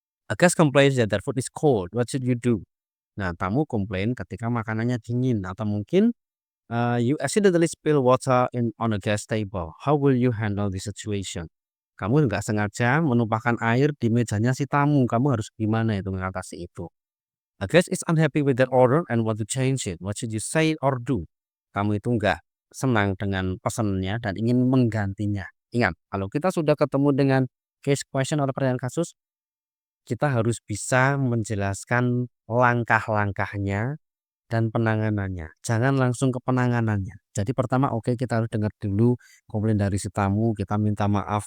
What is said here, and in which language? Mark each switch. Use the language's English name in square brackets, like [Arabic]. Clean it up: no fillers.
[English] A guest complains that their food is cold. What should you do? [Indonesian] Nah, tamu komplain ketika makanannya dingin atau mungkin [English] you accidentally spill water on a guest table. How will you handle the situation? [Indonesian] Kamu nggak sengaja menumpahkan air di mejanya si tamu. Kamu harus gimana itu mengatasi itu? [English] A guest is unhappy with their order and want to change it. What should you say or do? [Indonesian] Kamu itu nggak senang dengan pesannya dan ingin menggantinya. Ingat, kalau kita sudah ketemu dengan case question atau pertanyaan kasus, kita harus bisa menjelaskan langkah-langkahnya dan penanganannya. Jangan langsung ke penanganannya. Jadi pertama oke kita harus dengar dulu komplain dari si tamu, kita minta maaf.